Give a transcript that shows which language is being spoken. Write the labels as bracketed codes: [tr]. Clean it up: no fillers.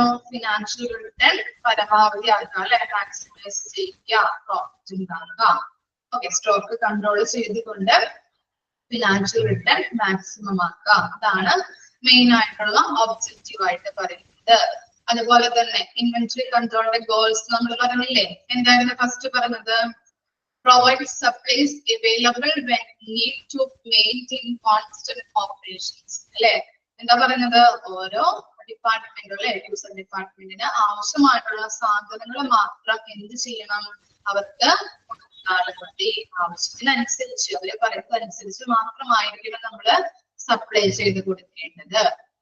[ml] Financial return പരമാവധി ആക്കുക അല്ലെ, മാക്സിമൈസ് ചെയ്യുക, പ്രോഫിറ്റ് ഉണ്ടാക്കുക. ഓക്കെ, സ്റ്റോക്ക് കൺട്രോൾ ചെയ്തുകൊണ്ട് ഫിനാൻഷ്യൽ റിട്ടേൺ മാക്സിമം ആക്കുക, അതാണ് മെയിൻ ആയിട്ടുള്ള ഒബ്ജക്റ്റീവ് ആയിട്ട് പറയുന്നത്. അതുപോലെ തന്നെ ഇൻവെന്ററി കൺട്രോളിന്റെ ഗോൾസ് നമ്മൾ പറഞ്ഞില്ലേ, എന്തായിരുന്നു ഫസ്റ്റ് പറഞ്ഞത്? [en] Provide supplies available when need to maintain constant operations. [ml] അല്ലെ, എന്താ പറയുന്നത്? ഓരോ ഡിപ്പാർട്ട്മെന്റ് അല്ലെ, യൂസർ ഡിപ്പാർട്ട്മെന്റിന് ആവശ്യമായിട്ടുള്ള സാധനങ്ങൾ മാത്രം എന്ത് ചെയ്യണം? അവർക്ക് മതി. ആവശ്യത്തിനനുസരിച്ച് അവര് പറയുന്നതനുസരിച്ച് മാത്രമായിരിക്കണം നമ്മള് സപ്ലൈ ചെയ്ത് കൊടുക്കേണ്ടത്.